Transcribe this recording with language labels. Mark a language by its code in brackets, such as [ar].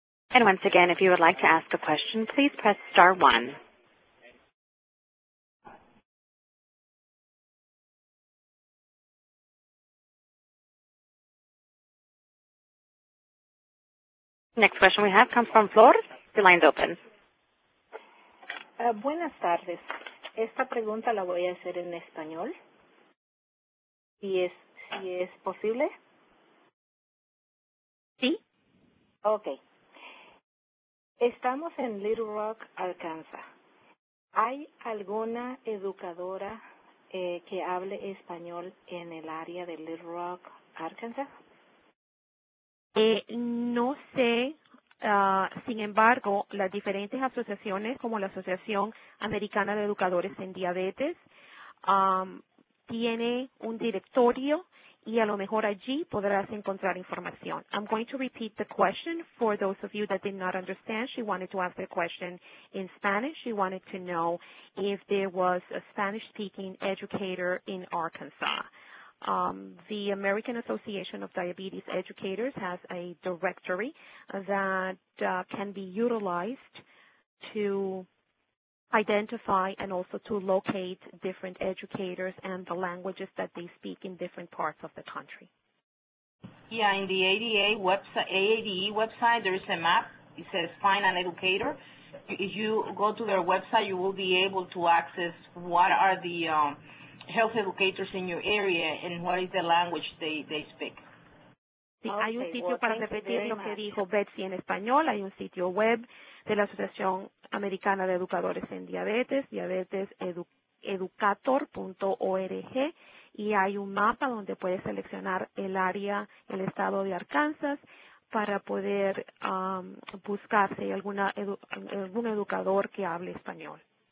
[en] And once again, if you would like to ask a question, please press star 1. Next question we have comes from Flor. Your line's open. [es] Buenas tardes. Esta pregunta la voy a hacer en español. Si es posible. Sí. Okay. Estamos en Little Rock, Arkansas. ¿Hay alguna educadora que hable español en el área de Little Rock, Arkansas? No sé, sin embargo, las diferentes asociaciones como la Asociación Americana de Educadores en Diabetes tiene un directorio y a lo mejor allí podrás encontrar información. [en] I'm going to repeat the question for those of you that did not understand. She wanted to ask the question in Spanish. She wanted to know if there was a Spanish-speaking educator in Arkansas. The American Association of Diabetes Educators has a directory that can be utilized to identify and also to locate different educators and the languages that they speak in different parts of the country. Yeah, in the ADE website, there is a map. It says Find an Educator. If you go to their website, you will be able to access what are the health educators in your area and what is the language they speak. [es] Sí, hay un sitio para repetir lo que dijo Betsy en español. Hay un sitio web de la Asociación Americana de Educadores en Diabetes, educator.org, y hay un mapa donde puedes seleccionar el área, el estado de Arkansas, para poder buscar si hay algún educador que hable español.